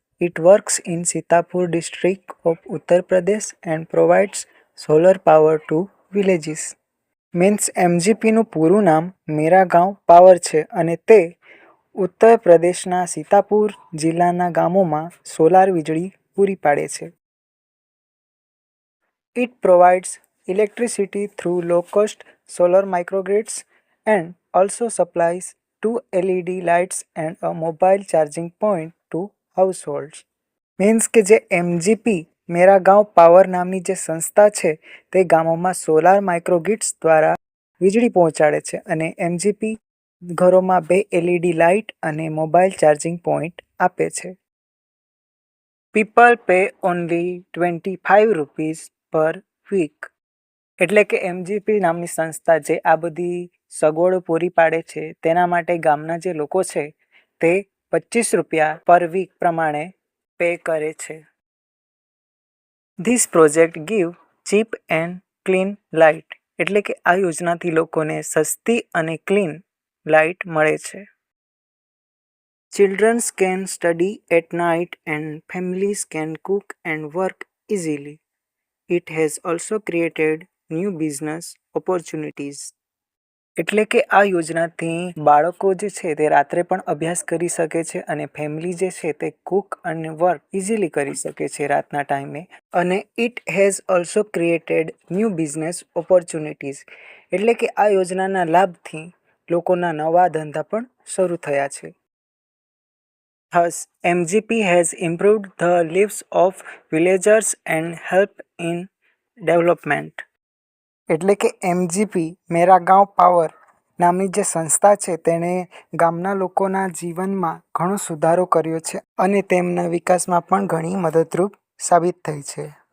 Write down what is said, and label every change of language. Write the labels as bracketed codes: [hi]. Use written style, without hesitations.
[en] It works in Sitapur district of Uttar Pradesh and provides solar power to villages. [gu] Means એમજીપીનું પૂરું નામ મેરા ગાંવ power છે અને તે ઉત્તર પ્રદેશના સીતાપુર જિલ્લાના ગામોમાં સોલાર વીજળી પૂરી પાડે છે. [en] It provides electricity through low-cost solar microgrids and also supplies 2 LED lights and a mobile charging point to households. [gu] Means કે જે એમજીપી મેરા ગાંવ પાવર નામની જે સંસ્થા છે તે ગામોમાં સોલાર માઇક્રોગ્રિડ્સ દ્વારા વીજળી પહોંચાડે છે અને એમજીપી ઘરોમાં 2 LED લાઇટ અને મોબાઈલ ચાર્જિંગ પોઈન્ટ આપે છે. [en] People pay only 25 rupees per week. [gu] એટલે કે એમજીપી નામની સંસ્થા જે આ બધી સગવડો પૂરી પાડે છે તેના માટે ગામના જે લોકો છે તે 25 રૂપિયા [en] per week [gu] પ્રમાણે પે કરે છે. [en] This project give cheap and clean light. [gu] એટલે કે આ યોજનાથી લોકોને સસ્તી અને ક્લીન લાઇટ મળે છે. [en] Children can study at night and families can cook and work easily. It has also created new business opportunities. [gu] એટલે કે આ યોજનાથી બાળકો જે છે તે રાત્રે પણ અભ્યાસ કરી શકે છે અને ફેમિલી જે છે તે કુક અને [en] work easily [gu] કરી શકે છે રાતના ટાઈમે. [en] અને it has also created new business opportunities. [gu] એટલે કે આ યોજનાના લાભથી લોકોના નવા ધંધા પણ શરૂ થયા છે. [en] Thus, MGP has improved the lives of villagers and helped in development. [gu] એટલે કે એમજીપી મેરા ગાંવ પાવર નામની જે સંસ્થા છે તેણે ગામના લોકોના જીવનમાં ઘણો સુધારો કર્યો છે અને તેમના વિકાસમાં પણ ઘણી મદદરૂપ સાબિત થઈ છે.